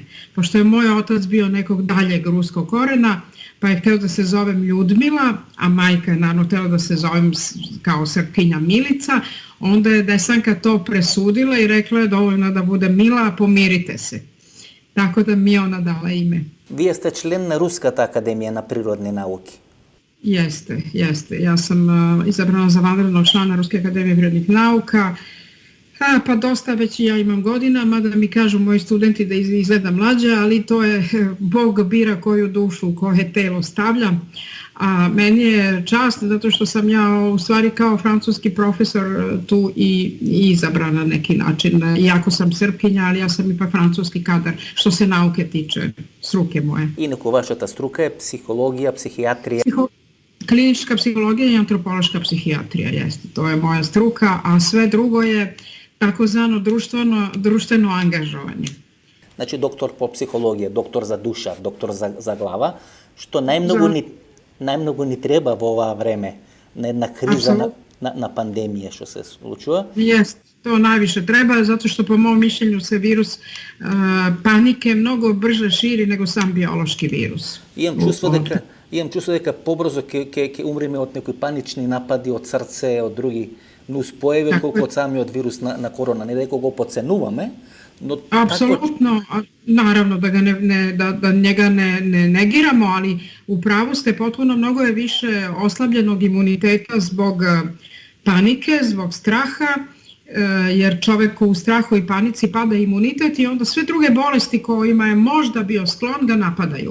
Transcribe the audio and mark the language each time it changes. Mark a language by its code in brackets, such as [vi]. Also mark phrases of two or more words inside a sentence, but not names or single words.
[sr] Pošto je moj otac bio nekog daljeg ruskog korena, pa je hteo da se zovem Ljudmila, a majka je naravno htela da se zovem kao Srpkinja Milica, onda je Desanka to presudila i rekla je dovoljno da bude Mila, pomirite se. Tako da mi je ona dala ime. [mk] Вие сте член на Руската академија на природни науки. [sr] Jeste. Ja sam izabrana za vanrednog člana Ruske akademije prirodnih nauka. Pa dosta već ja imam godina, mada mi kažu moji studenti da izgleda mlađe, ali to je Bog bira koju dušu, koje telo stavlja. A meni je čast zato što sam ja u stvari kao francuski profesor tu i izabrana na neki način. Iako sam Srpkinja, ali ja sam ipak francuski kadar što se nauke tiče, struke moje. [mk] Инаку вашата струка е психологија, психијатрија. [sr] Klinička psihologija i antropološka psihijatrija, jeste. To je moja struka, a sve drugo je takozvano društveno angažovanje. [mk] Значи доктор по психологија, доктор за душа, доктор за глава, што најмногу ни треба во оваа време на една криза на пандемија што се случува. [sr] Jeste, to najviše treba, zato što po mom mišljenju se virus panike mnogo brže širi nego sam biološki virus. [mk] Имам чувство дека побрзо ќе умреме од некои панични напади, од срце, од други нуспојави, колку од самиот вирус на корона. Не дека го подценуваме, но... [sr] Apsolutno, naravno da njega ne negiramo, ali u pravu ste potpuno, mnogo je više oslabljenog imuniteta zbog panike, zbog straha, jer čovek u strahu i panici pada imunitet i onda sve druge bolesti kojima je možda bio sklon ga napadaju.